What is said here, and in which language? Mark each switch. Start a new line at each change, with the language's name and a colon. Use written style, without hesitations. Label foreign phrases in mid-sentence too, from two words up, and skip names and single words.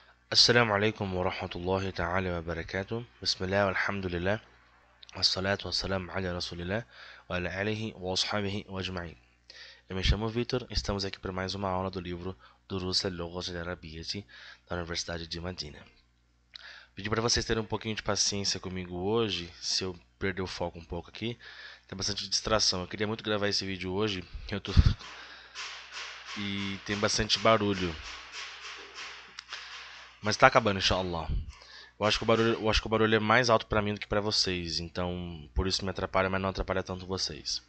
Arabic: السلام عليكم ورحمة الله تعالى وبركاته. بسم الله والحمد لله والصلاة والسلام على رسول الله وعلى آله وأصحابه أجمعين.
Portuguese: Eu me chamo Vitor e estamos aqui para mais uma aula do livro Durus al-Lughah al-Arabiyyah da Universidade de Madina. Pedi para vocês terem um pouquinho de paciência comigo hoje, se eu perder o foco um pouco aqui. Tem bastante distração. Eu queria muito gravar esse vídeo hoje e tem bastante barulho. Mas tá acabando, inshallah. Eu acho que o barulho é mais alto pra mim do que pra vocês, então por isso me atrapalha, mas não atrapalha tanto vocês.